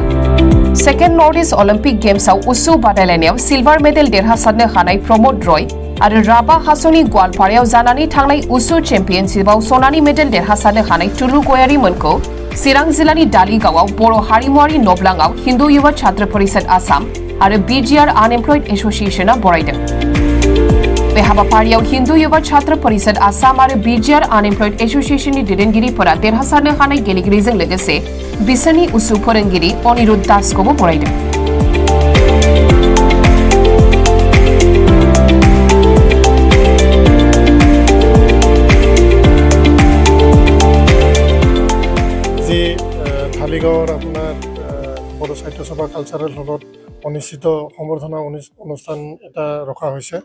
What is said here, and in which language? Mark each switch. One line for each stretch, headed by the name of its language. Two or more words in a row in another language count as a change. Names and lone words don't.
Bodo: सेकेन्ड नर्थ इस्ट अलिम्पिक गेम्सआव उसु बादायलायनायाव सिलभार मेडेल देरहासारनो हानाय प्रमोद रय आरो राबा हासंनि गवालपारायाव जानानै थांनाय उसु चेम्पियनशिपआव सनानि मेडेल देरहासारनो हानाय टुलु गयारिमोनखौ चिरां जिल्लानि दालिगावआव बर' हारिमुआरि नब्लाङाव हिन्दु युवा छात्र परिषद आसाम आरो बिजिआर आनएमप्लयड एसोसिएशनआ बरायदों। बे हाबाफारियाव हिन्दु युवा छात्र परिषद आसाम आरो बिजिआर आनएमप्लयड एसोसिएशननि दैदेनगिरिफोरा देरहासारनो हानाय गेलेगिरिजों लोगोसे बिसोरनि उसु फोरोंगिरि अनिरुद्ध दासखौबो बरायदों।
Assamese: ধালিগাঁৱৰ আপোনাৰ বড়ো সাহিত্য সভা কালচাৰেল হলত অনুষ্ঠিত সম্বৰ্ধনা অনুষ্ঠান এটা ৰখা হৈছে।